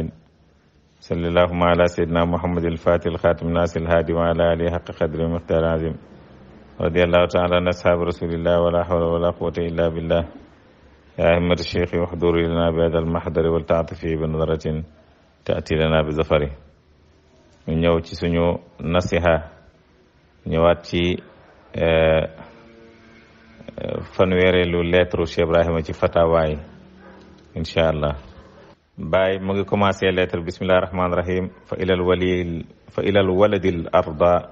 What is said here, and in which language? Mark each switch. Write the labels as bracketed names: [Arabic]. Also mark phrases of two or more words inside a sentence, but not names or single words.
[Arabic] صلى اللهم على سيدنا محمد الفاتح الخاتم الناس الهادي وعلى آله حق قدره ومقداره العظيم رضي الله تعالى عن أصحاب رسول الله ولا حول ولا قوة إلا بالله يا همة الشيخ واحضر لنا بهذا المحضر ولتعطف بنظرة تأتي لنا بظفره [Wolof] ñu ñëw ci suñu nasiha ñëwaat ci fanweereelu lettre Cheikh Ibrahima ci fatawaay incha allah Baay mu ngi commencé lettre [Arabic] بسم الله الرحمن الرحيم فإلى الولد الأرضى